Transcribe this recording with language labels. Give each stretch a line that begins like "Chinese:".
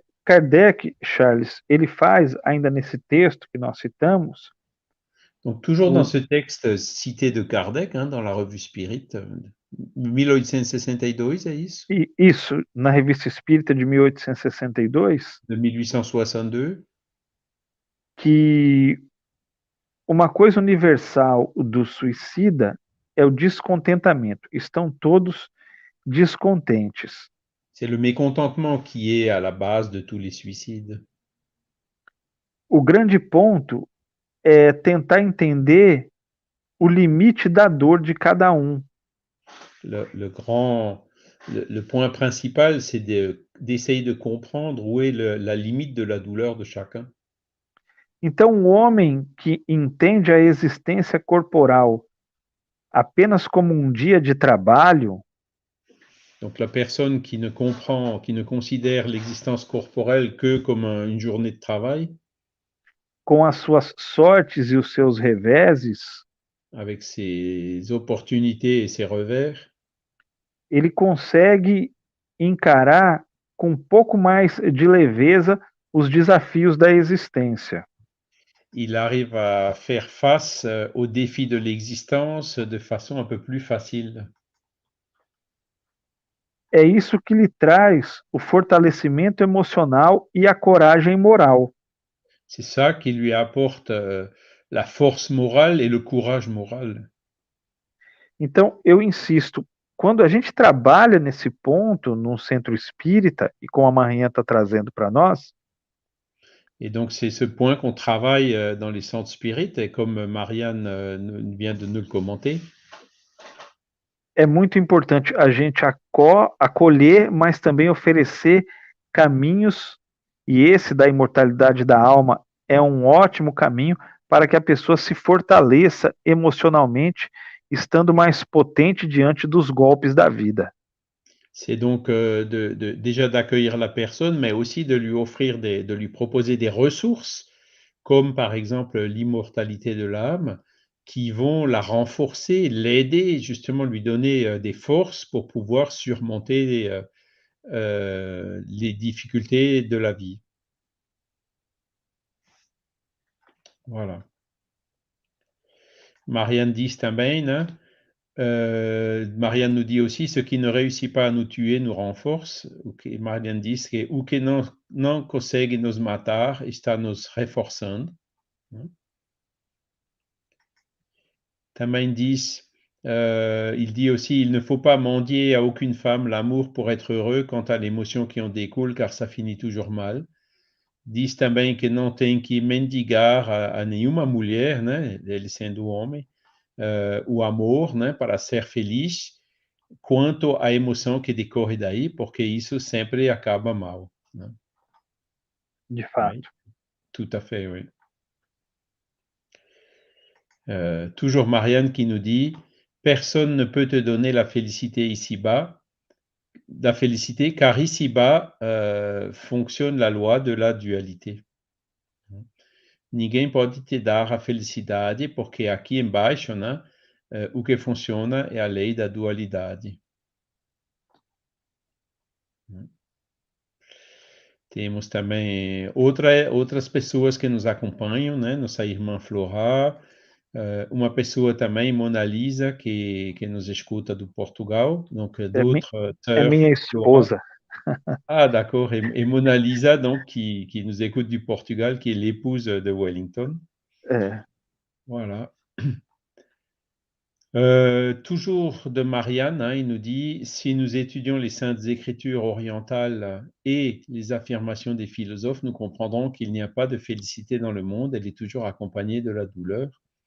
Portuguese: Kardec, Charles, ele faz, ainda nesse texto que nós citamos,
French: Donc, toujours dans ce texte cité de Kardec, dans la revue Spirit, 1862,
Portuguese: é isso? Isso, na Revista Espírita de 1862, De 1862. que uma coisa universal do suicida é o descontentamento. Estão todos descontentes.
French: C'est le mécontentement qui est à la base de tous les suicides.
Portuguese: O grande ponto é tentar entender o limite da dor de cada um.
French: Le point principal, c'est d'essayer de comprendre où est la limite de la douleur de chacun.
Portuguese: Então, o homem que entende a existência corporal apenas como um dia de trabalho,
French: Donc la personne qui ne comprend, qui ne considère l'existence corporelle que comme une journée de travail,
Portuguese: com as suas sortes e os seus reveses,
French: avec ses opportunités et ses revers,
Portuguese: ele consegue encarar com um pouco mais de leveza os desafios da existência.
French: il arrive à faire face aux défis de l'existence de façon un peu plus facile.
Portuguese: É isso que lhe traz o fortalecimento emocional e a coragem moral.
French: C'est ça qui lui apporte la force morale et le courage moral.
Portuguese: Então, eu insisto, quando a gente trabalha nesse ponto, num centro espírita, e como a Marinha está trazendo para nós,
French: Et donc, c'est ce point qu'on travaille dans les centres spirites, et comme Marianne vient de nous le commenter,
Portuguese: é muito importante a gente acolher, mas também oferecer caminhos, e esse da imortalidade da alma é um ótimo caminho para que a pessoa se fortaleça emocionalmente, estando mais potente diante dos golpes da vida.
French: c'est donc déjà d'accueillir la personne, mais aussi de lui offrir de lui proposer des ressources, comme par exemple l'immortalité de l'âme, qui vont la renforcer, l'aider, justement lui donner des forces pour pouvoir surmonter les difficultés de la vie. Voilà. Marianne dit
Portuguese: também, né?
French: Marianne nous dit aussi, ce qui ne réussit pas à nous tuer nous renforce.
Portuguese: Marianne diz que o que não consegue nos matar está nos reforçando. Também diz,
French: il dit aussi, il ne faut pas mendier à aucune femme l'amour pour être heureux quant à l'émotion qui en découle, car ça finit toujours mal.
Portuguese: Diz também que não tem que mendigar a nenhuma mulher, né, ele sendo homem, o amor, né, para ser feliz, quanto à emoção que decorre daí, porque isso sempre acaba mal. Né? De fato.
French: Oui, tout à fait, oui. Toujours Marianne qui nous dit, personne ne peut te donner la félicité ici-bas, la félicité, car ici-bas fonctionne la loi de la dualité.
Portuguese: Ninguém pode te dar a felicidade, porque aqui embaixo, né, o que funciona é a lei da dualidade. Temos também outras pessoas que nos acompanham, né? Nossa irmã Flora, uma pessoa também, Mona Lisa, que nos escuta do Portugal,
French: donc d'autres
Portuguese: é minha esposa.
French: Ah, d'accord. Et Mona Lisa, donc, qui nous écoute du Portugal, qui est l'épouse de Wellington. Voilà. Toujours de Marianne, il nous dit, si nous étudions les saintes écritures orientales et les affirmations des philosophes, nous comprendrons qu'il n'y a pas de félicité dans le monde, elle est toujours accompagnée de la douleur.